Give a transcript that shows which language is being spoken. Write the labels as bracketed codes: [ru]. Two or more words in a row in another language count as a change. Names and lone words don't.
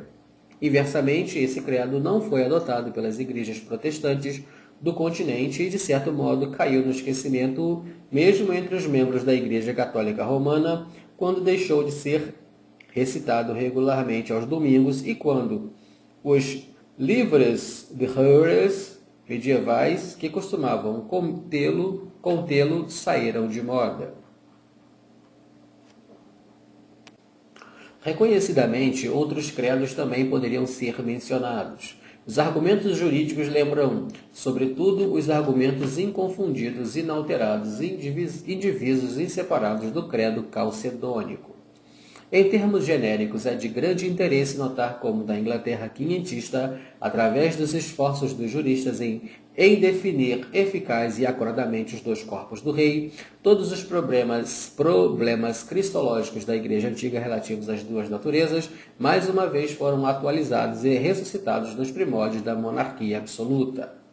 [pt] Inversamente, esse credo não foi adotado pelas igrejas protestantes do continente e, de certo modo, caiu no esquecimento mesmo entre os membros da Igreja Católica Romana, quando deixou de ser recitado regularmente aos domingos e quando os livres de Horace medievais, que costumavam contê-lo, saíram de moda. Reconhecidamente, outros credos também poderiam ser mencionados. Os argumentos jurídicos lembram, sobretudo, os argumentos inconfundidos, inalterados, indivisos, inseparados do credo calcedônico. Em termos genéricos, é de grande interesse notar como, da Inglaterra quinhentista, através dos esforços dos juristas em em definir eficaz e acuradamente os dois corpos do rei, todos os problemas cristológicos da Igreja Antiga relativos às duas naturezas, mais uma vez foram atualizados e ressuscitados nos primórdios da monarquia absoluta.